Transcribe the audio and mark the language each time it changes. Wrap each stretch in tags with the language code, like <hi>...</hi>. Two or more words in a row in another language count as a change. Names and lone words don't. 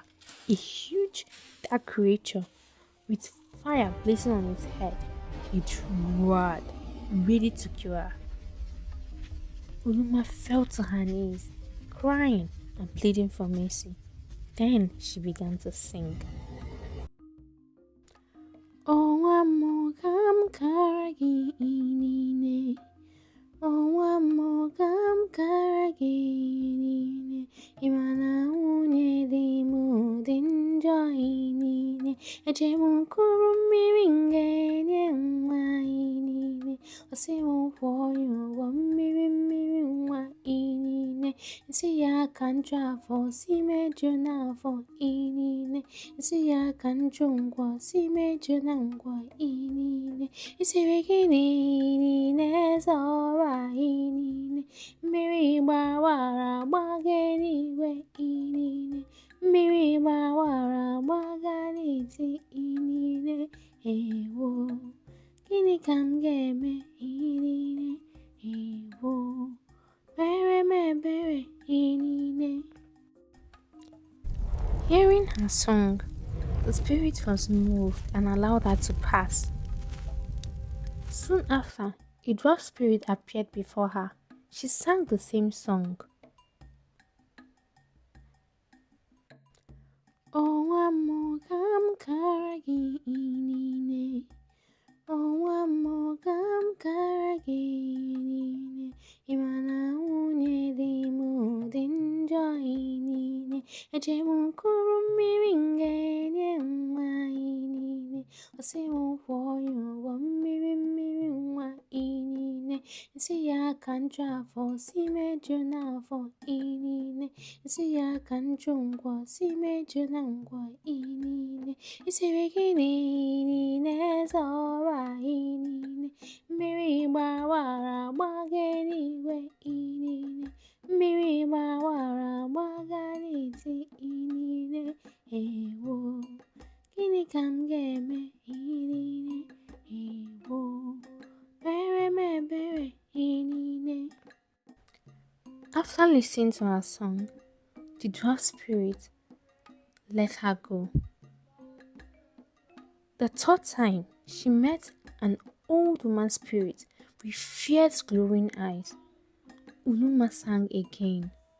<en>A huge, dark creature with fire blazing on its head. It roared, ready to kill her. Uluma fell to her knees, crying and pleading for mercy. Then she began to sing.</en> <ig>Owamogam karagi inine. Owamogam karagi inine. Imana une di mudinja inine. Ejemu kurumiringe nyama inine. Osimu foyo wamirimirwa inine. Nsi ya kantra fo si mejo na fo inine. Nsi ya kanjungwa si mejo na ngwa inine. Isi wikini inine soba inine. Mmiri gbawara gbaga n'igwe inine. Mmiri gbawara gbaga n'eti inine. Ewo, gịnị ka m ga-eme inine? Ewo, mere m ebere inine.</ig> <en>Hearing her song, the spirit was moved and allowed her to pass. Soon after, a dwarf spirit appeared before her. She sang the same song.</en> <ig>mogam karagi inine. Mogam karagi inine. Imana unye di mudinja inine. Ejemu kurumiringe nye inine. Osimu foyo wa miri wa inine. Nsi ya kantra fo si mejo na fo inine. Nsi ya kanchungwa si mejo na ngwa inine. Isi bikini inine zora inine. Mmiri gbawara gbaga n'igwe inine. Mmiri gbawara gbaga n'iti inine. Ewo, gịnị ka m ga-eme inine? Ewo, mere m ebere inine.</ig> <en>After listening to her song, the dwarf spirit let her go. The third time, she met an old woman spirit with fierce glowing eyes. Ulumma sang again.</en>